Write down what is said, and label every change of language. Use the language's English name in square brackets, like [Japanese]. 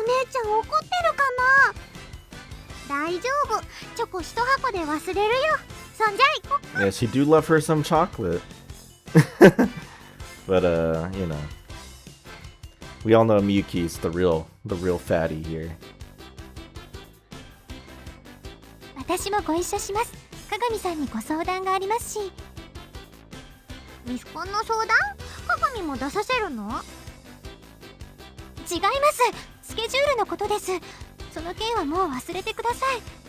[Japanese] お姉ちゃん怒ってるかな。大丈夫。チョコ一箱で忘れるよ。そんじゃ行こっか。 [English] Yeah, she do love her some chocolate. But you know, we all know Miyuki's the real fatty here. [Japanese] 私もご一緒します。鏡さんにご相談がありますし。ミスコンの相談？鏡も出させるの？違います。スケジュールのことです。その件はもう忘れてください。